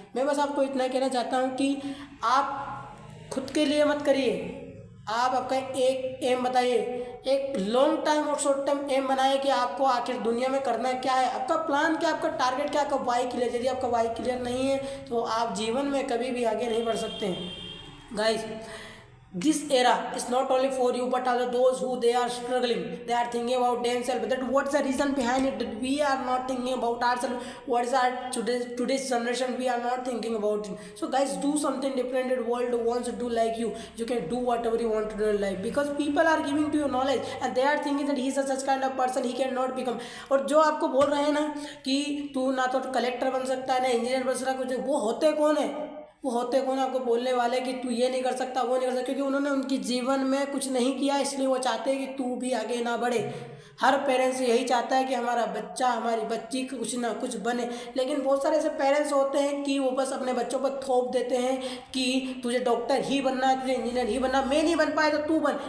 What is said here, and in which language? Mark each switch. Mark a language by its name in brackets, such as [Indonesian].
[Hindi] मैं बस आपको इतना कहना चाहता हूँ कि आप खुद के लिए मत करिए, आप आपका एक एम बताइए, एक लॉन्ग टाइम और शॉर्ट टाइम एम बनाइए कि आपको आखिर दुनिया में करना क्या है, आपका प्लान क्या, आपका टारगेट क्या, आपका वाई क्लियर। यदि आपका वाई क्लियर नहीं है तो आप जीवन में कभी भी आगे नहीं बढ़ सकते हैं। [English] Guys, this era is not only for you but also those who they are struggling, they are thinking about themselves, that what's the reason behind it, that we are not thinking about ourselves, what is our today's generation we are not thinking about it. So guys, do something different, that world wants to do like you can do whatever you want to do in life, because people are giving to you knowledge and they are thinking that he is a such kind of person, he cannot become। [Hindi] और जो आपको बोल रहे हैं ना कि तू ना तो कलेक्टर बन सकता है ना इंजीनियर बन सकता, कुछ वो होते कौन है, वो होते कौन आपको बोलने वाले कि तू ये नहीं कर सकता, वो नहीं कर सकता, क्योंकि उन्होंने उनकी जीवन में कुछ नहीं किया, इसलिए वो चाहते हैं कि तू भी आगे ना बढ़े। हर पेरेंट्स यही चाहता है कि हमारा बच्चा, हमारी बच्ची कुछ ना कुछ बने, लेकिन बहुत सारे ऐसे पेरेंट्स होते हैं कि वो बस अपने बच्चों पर थोप देते हैं कि तुझे डॉक्टर ही बनना है, तुझे इंजीनियर ही बनना, मैं नहीं बन पाए तो तू बन।